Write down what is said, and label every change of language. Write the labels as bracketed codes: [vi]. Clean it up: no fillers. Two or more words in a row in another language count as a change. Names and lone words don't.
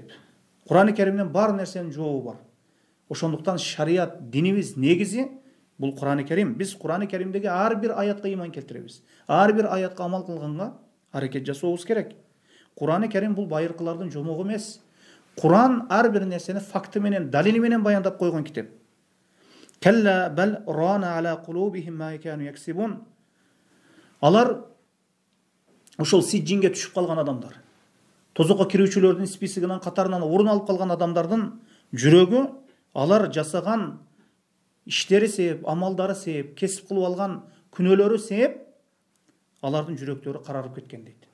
[ky] Кур'ан-ы Каримден бар нерсенин жообу бар. Ошондуктан шарият динибиз негизи бул Кур'ан-ы Карим. Биз Кур'ан-ы Каримдеги ар бир аятка иман келтиребиз. Ар бир аятка амал кылганга аракет жасообуз керек. Кур'ан-ы Карим бул байыркылардын жомогу эмес. Кур'ан ар бир нерсени факты менен, далили менен баяндап койгон китеп. [ar] كلا بل ران على قلوبهم ما كانوا يكسبون. [ky] Алар ошол сиджинге түшүп калган адамдар. Тозокко кирүүчүлөрдүн списигинен катарынан орун алып калган адамдардын жүрөгү алар жасаган иштери себеп, амалдары себеп, кесип кылып алган күнөөлөрү себеп алардын жүрөктөрү карарып кеткен дейт.